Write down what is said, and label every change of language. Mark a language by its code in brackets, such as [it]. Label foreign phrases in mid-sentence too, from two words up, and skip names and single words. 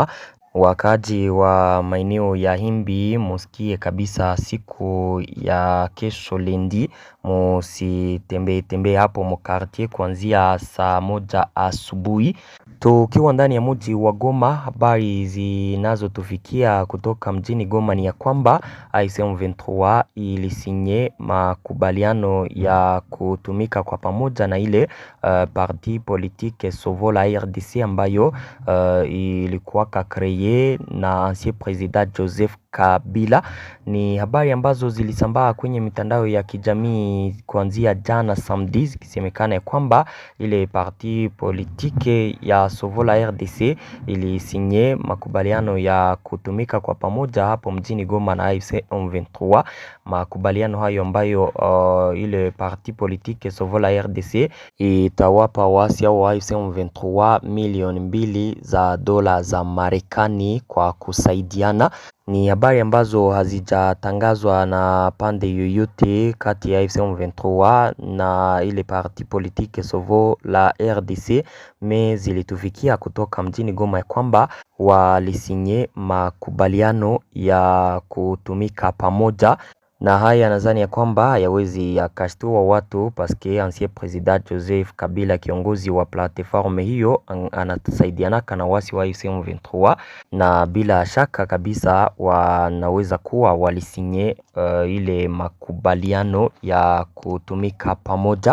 [sw] Wakaaji wa maeneo ya Himbi musikie kabisa siku ya kesho lundi musitembee hapo mkartie kuanzia saa moja asubuhi. Tukiwa ndani ya mji wa Goma, habari zinazotufikia kutoka mjini Goma ni ya kwamba M23 ilisinye makubaliano ya kutumika kwa pamoja na ile [fr] parti politique [sw] Sauve la RDC ambayo ilikuwaka kreye na [fr] ancien president [sw] Joseph Kabila. Ni habari ambazo zilisambaa kwenye mitandao ya kijamii kuanzia jana samedi, zikisemekana ya kwamba ile [fr] parti politique [sw] ya Sauve la RDC ilisinye makubaliano ya kutumika kwa pamoja hapo mjini Goma na AFC M23. Makubaliano hayo ambayo ile [fr] parti politique [sw] Sauve la RDC itawapa waasi au AFC M23 milioni 2 za dola za Marekani kwa kusaidiana. Ni habari ambazo hazijatangazwa na pande yoyote kati ya AFC M23 na ile [fr] parti politique [sw] Sauve la RDC, zilitufikia kutoka mjini Goma ya kwamba walisinye makubaliano ya kutumika pamoja. Na haya nadhani ya kwamba hayawezi yakashtua watu paske [fr] ancien president [sw] Joseph Kabila kiongozi wa platform hiyo anatusaidianaka na wasi wa AFC M23, na bila shaka kabisa wanaweza kuwa walisinye ile makubaliano ya kutumika pamoja.